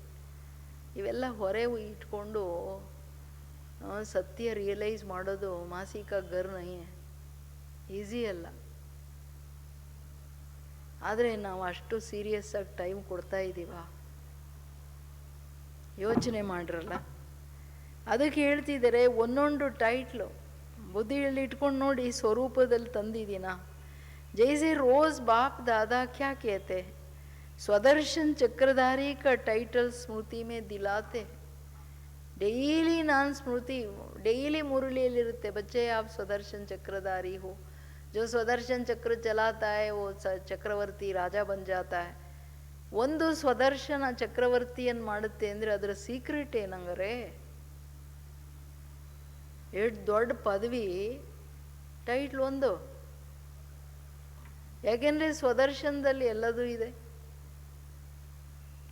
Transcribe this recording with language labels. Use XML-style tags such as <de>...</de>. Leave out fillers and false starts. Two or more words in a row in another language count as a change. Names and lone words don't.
<kn>ಇವೆಲ್ಲ ಹೊರೆ ಇಟ್ಕೊಂಡು ಸತ್ಯ ರಿಯಲೈಸ್ ಮಾಡೋದು</kn> <hi>मासीका घर नहीं</hi> <kn>ಈಸಿ ಅಲ್ಲ. ಆದರೆ ನಾವು ಅಷ್ಟು ಸೀರಿಯಸ್ ಆಗಿ ಟೈಮ್ ಕೊಡ್ತಾ ಇದ್ದೀವ? ಯೋಚನೆ ಮಾಡಿರಲ್ಲ. ಅದಕ್ಕೆ ಹೇಳ್ತಿದ್ದಾರೆ, ಒಂದೊಂದು ಟೈಟ್ಲು ಬುದ್ಧಿಯಲ್ಲಿ ಇಟ್ಕೊಂಡು ನೋಡಿ, ಸ್ವರೂಪದಲ್ಲಿ ತಂದಿದ್ದೀನ.</kn> <hi>जैसे रोज बाप दादा क्या कहते, स्वदर्शन चक्रधारी का टाइटल स्मृति में दिलाते. डेली नान स्मृति, डेली मुरलियಲ್ಲಿರುತ್ತೆ, बच्चे आप स्वदर्शन चक्रधारी हो. जो स्वदर्शन चक्र चलाता है वो चक्रवर्ती राजा बन जाता है.</hi> <kn>ಒಂದು ಸ್ವದರ್ಶನ ಚಕ್ರವರ್ತಿಯನ್ನು ಮಾಡುತ್ತೆ ಅಂದರೆ ಅದರ ಸೀಕ್ರೆಟ್ ಏನಂಗಾರೆ? ಎಷ್ಟು ದೊಡ್ಡ ಪದವಿ, ಟೈಟ್ಲ್ ಒಂದು. ಯಾಕೆಂದರೆ ಸ್ವದರ್ಶನದಲ್ಲಿ ಎಲ್ಲದೂ ಇದೆ.</kn>